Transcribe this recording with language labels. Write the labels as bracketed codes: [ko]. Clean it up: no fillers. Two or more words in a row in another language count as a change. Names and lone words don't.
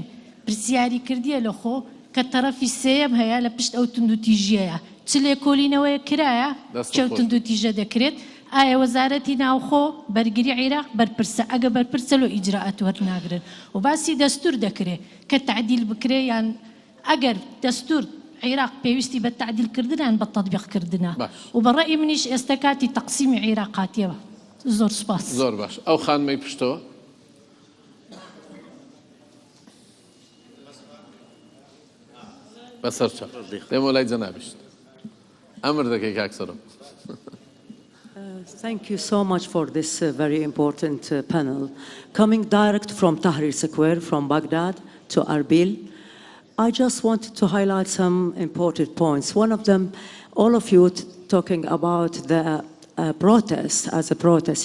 [ckb] پرسیاری کردیە لە خۆ کە تەرەفی سێم هەیە لە پشت ئەو تونند و تیژیەیە چ لێکۆلینەوەیە کرایە چ تونند و تیژە دەکرێت ئایا وەزارەتی ناوخۆ بەرگری عێراق بەرپرسە ئەگە بەرپرسە لۆ ئیجراءات وەرناگرن و باسی دەستور دەکرێت کە تعدیل بکرێ یان ئەگەر دەستور عێراق پێویستی بە تعدیلکردنیان بە تەطبیقکردنە و بەڕێی منیش ئێستا کاتی تەقسیمی عێراقاتیەوە زۆر سوپاس زۆر باش ئەو خانمەی پشتەوە بەسەر چاپ دێمە لای جەنابیشت ئەمر دەکەی کاکسەرم [en] Thank you so much for this very important panel. Coming direct from Tahrir Square, from Baghdad to Erbil, I just wanted to highlight some important points. One of them, all of you talking about the protest as a protest.